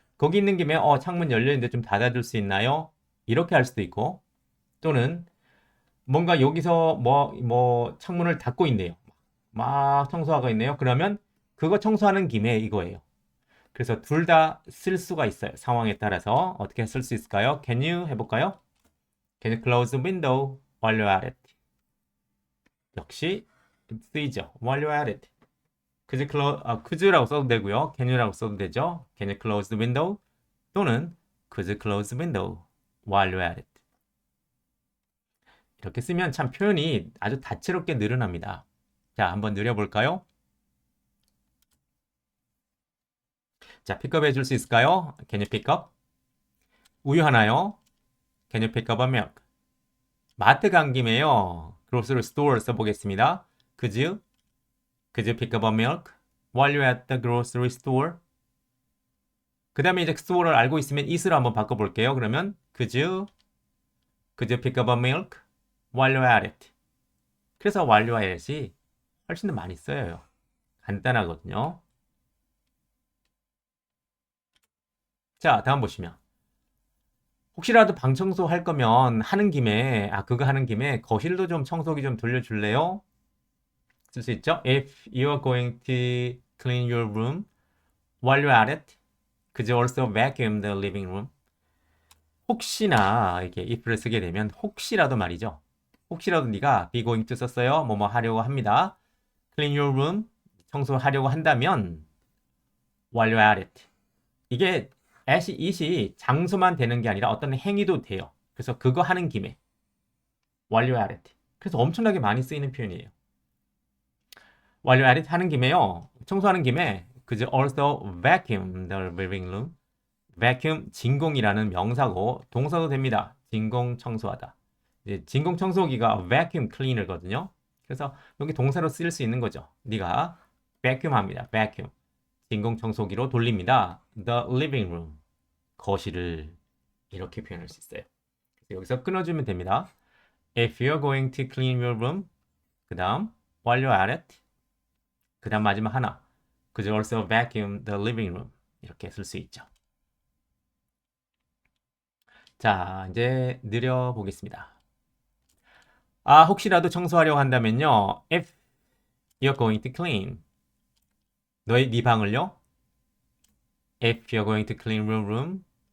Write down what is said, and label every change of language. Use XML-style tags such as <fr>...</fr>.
<ko>거기 있는 김에, 창문 열려있는데 좀 닫아줄 수 있나요? 이렇게 할 수도 있고, 또는 뭔가 여기서 창문을 닫고 있네요. 막 청소하고 있네요. 그러면 그거 청소하는 김에 이거예요. 그래서 둘 다 쓸 수가 있어요. 상황에 따라서 어떻게 쓸 수 있을까요?</ko> <en>Can you</en> <ko>해볼까요?</ko> <en>Can you close the window while you're at it?</en> <ko>역시 쓰이죠.</ko> <en>While you're at it.</en> <ko>could라고 써도 되고요. Can you라고 써도 되죠.</ko> <en>Can you close the window?</en> <ko>또는</ko> <en>Could you close the window while you're at it?</en> <ko>이렇게 쓰면 참 표현이 아주 다채롭게 늘어납니다. 자, 한번 늘려볼까요? 자, 픽업 해줄 수 있을까요?</ko> <en>Can you pick up?</en> <ko>우유 하나요?</ko> <en>Can you pick up a milk?</en> <ko>마트 간 김에요.</ko> <en>grocery store</en> <ko>써보겠습니다.</ko> <en>Could you pick up a milk while you're at the grocery store?</en> <ko>그 다음에 이제 store를 알고 있으면 it으로 한번 바꿔볼게요. 그러면</ko> <en>could you pick up a milk while you're at it?</en> <ko>그래서</ko> <en>while you're at it</en> <ko>이 훨씬 더 많이 써요. 간단하거든요. 자, 다음 보시면 혹시라도 방 청소 할 거면 그거 하는 김에 거실도 좀 청소기 좀 돌려줄래요? 쓸 수 있죠?</ko> <en>If you're going to clean your room while you're at it, could you also vacuum the living room?</en> <ko>혹시나 이렇게 if를 쓰게 되면 혹시라도 말이죠. 혹시라도 네가 be going to 썼어요. 뭐뭐 하려고 합니다.</ko> <en>clean your room</en> <ko>청소하려고 한다면</ko> <en>while you're at it.</en> <ko>이게 it이 장소만 되는 게 아니라 어떤 행위도 돼요. 그래서 그거 하는 김에</ko> <en>while you're at it.</en> <ko>그래서 엄청나게 많이 쓰이는 표현이에요.</ko> <en>while you're at it</en> <ko>하는 김에요. 청소하는 김에</ko> <en>could you also vacuum the living room?</en> <ko>vacuum 진공이라는 명사고 동사도 됩니다. 진공 청소하다. 이제 진공 청소기가 vacuum cleaner거든요. 그래서 여기 동사로 쓸 수 있는 거죠. 네가 vacuum 합니다.</ko> <en>vacuum.</en> <ko>진공 청소기로 돌립니다.</ko> <en>The living room.</en> <ko>거실을 이렇게 표현할 수 있어요. 그래서 여기서 끊어주면 됩니다.</ko> <en>If you're going to clean your room,</en> <ko>그 다음</ko> <en>while you're at it,</en> <ko>그 다음 마지막 하나</ko> <en>Could you also vacuum the living room?</en> <ko>이렇게 쓸 수 있죠. 자, 이제 느려보겠습니다. 혹시라도 청소하려고 한다면요.</ko> <en>If you're going to clean</en> <ko>네 방을요?</ko> <en>If you're going to clean your room.</en>